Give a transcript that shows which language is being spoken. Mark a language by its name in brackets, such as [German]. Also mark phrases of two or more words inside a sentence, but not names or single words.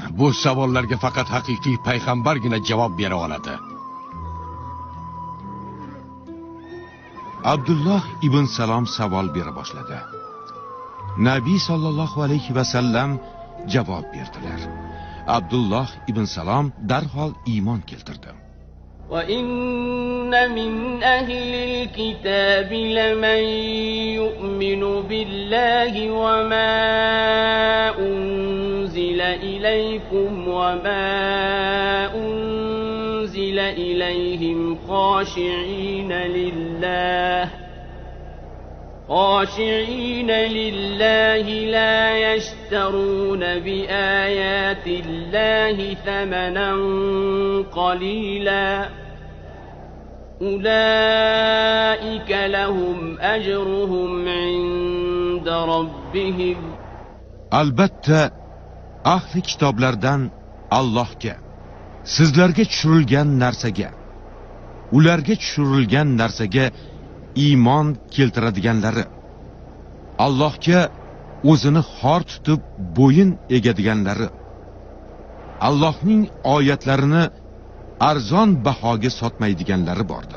[Uzbek] Bu savollarga faqat haqiqiy payg'ambargina javob bera oladi. Abdulloh ibn Salom savol bera boshladi. Nabiy [Arabic] صلى الله عليه وسلم [Uzbek] javob berdilar. Abdulloh ibn Salom darhol iymon keltirdi. [Arabic] وَإِنَّ مِنْ أَهْلِ الْكِتَابِ لَمَنْ يُؤْمِنُ بِاللَّهِ وَمَا أُنْزِلَ إِلَيْكُمْ وَمَا أُنْزِلَ إِلَيْهِمْ خَاشِعِينَ لِلَّهِ لَا يَشْتَرُونَ بِآيَاتِ اللَّهِ ثَمَنًا قَلِيلًا أُولَئِكَ لَهُمْ أَجْرُهُمْ عِندَ رَبِّهِمْ. [Uzbek] Albatta ahli kitoblardan Allohga, sizlarga tushirilgan narsaga, ularga tushirilgan narsaga iymon keltiradiganlari, Allohga o'zini xor tutib bo'yin egadiganlari, Allohning oyatlarini arzon bahoga sotmaydiganlari bordir.